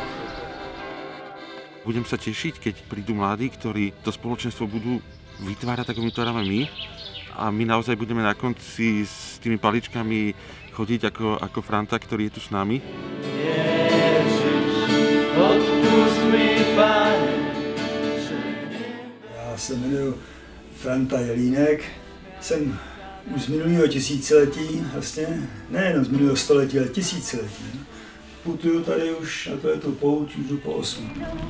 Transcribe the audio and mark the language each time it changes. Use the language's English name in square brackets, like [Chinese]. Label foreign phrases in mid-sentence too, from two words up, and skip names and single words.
[Slovak] Budem sa tešiť, keď prídu mladí, ktorí to spoločenstvo budú vytvárať, ako my to vytvárame my. A my naozaj budeme na konci s tými paličkami chodiť ako Franta, ktorý je tu s nami. [Czech] Ježiš, odpust mi, Pane. Já se jmenuji Franta Jelínek. Jsem už z minulého tisíciletí, vlastně nejenom z minulého století, ale tisíciletí. Putuju tady už, a to je to pouť, už po 8.